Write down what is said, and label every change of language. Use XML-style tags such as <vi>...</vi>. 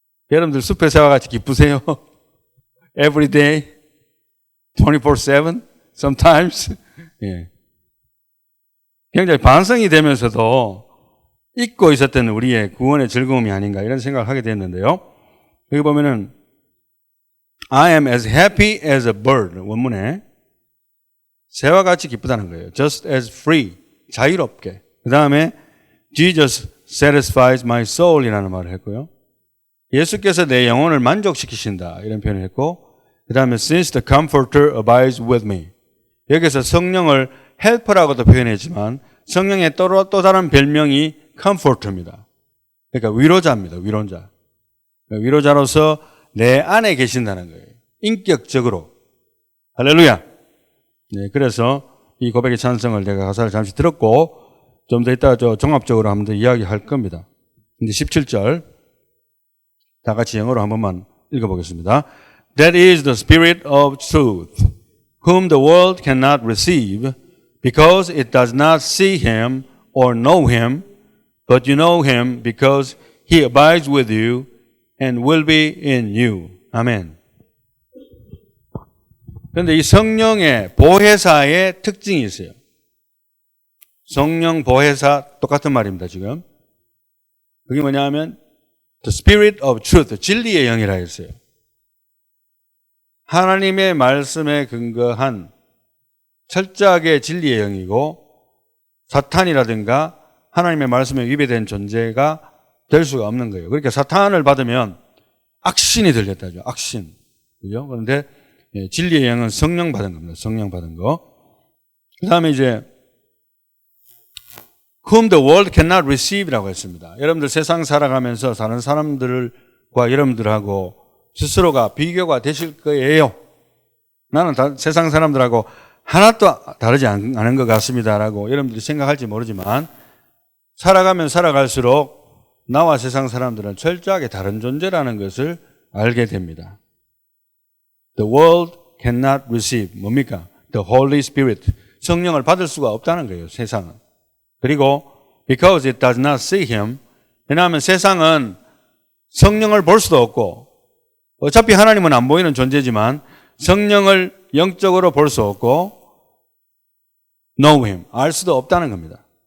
<ko>여러분들 숲의 새와 같이 기쁘세요?</ko> <en>Every day? 24/7? Sometimes?</en> <ko>예. 굉장히 반성이 되면서도 잊고 있었던 우리의 구원의 즐거움이 아닌가 이런 생각을 하게 됐는데요. 여기 보면은</ko> <en>I am as happy as a bird.</en> <ko>원문에 새와 같이 기쁘다는 거예요.</ko> <en>Just as free.</en> <ko>자유롭게. 그 다음에</ko> <en>Jesus satisfies my soul</en> <ko>이라는 말을 했고요. 예수께서 내 영혼을 만족시키신다 이런 표현을 했고 그 다음에</ko> <en>since the comforter abides with me.</en> <ko>여기서 성령을 헬퍼라고도 표현했지만 성령의 또 다른 별명이 comforter입니다. 그러니까 위로자입니다. 위로자. 위로자로서 내 안에 계신다는 거예요. 인격적으로. 할렐루야. 네, 그래서 이 고백의 찬성을 내가 가사를 잠시 들었고 좀 더 이따가 종합적으로 한번 더 이야기할 겁니다. 근데 17절 다 같이 영어로 한 번만 읽어보겠습니다.</ko> <en>That is the Spirit of truth, whom the world cannot receive, because it does not see him or know him, but you know him because he abides with you and will be in you.</en> <ko>아멘. 그런데 이 성령의 보혜사의 특징이 있어요. 성령 보혜사 똑같은 말입니다, 지금. 그게 뭐냐 하면</ko> <en>The Spirit of Truth,</en> <ko>진리의 영이라 했어요. 하나님의 말씀에 근거한 철저하게 진리의 영이고 사탄이라든가 하나님의 말씀에 위배된 존재가 될 수가 없는 거예요. 그러니까 사탄을 받으면 악신이 들렸다죠. 악신. 그죠? 그런데 진리의 영은 성령 받은 겁니다. 성령 받은 거. 그 다음에 이제</ko> <en>whom the world cannot receive</en> <ko>라고 했습니다. 여러분들 세상 살아가면서 다른 사람들과 여러분들하고 스스로가 비교가 되실 거예요. 나는 세상 사람들하고 하나도 다르지 않은 것 같습니다라고 여러분들이 생각할지 모르지만 살아가면 살아갈수록 나와 세상 사람들은 철저하게 다른 존재라는 것을 알게 됩니다.</ko> <en>The world cannot receive</en> <ko>뭡니까?</ko> <en>The Holy Spirit</en> <ko>성령을 받을 수가 없다는 거예요. 세상은. 그리고</ko> <en>because it does not see him</en> <ko>왜냐하면 세상은 성령을 볼 수도 없고 어차피 하나님은 안 보이는 존재지만 성령을 영적으로 볼 수 없고</ko> <en>know him</en> <ko>알 수도 없다는 겁니다.</ko>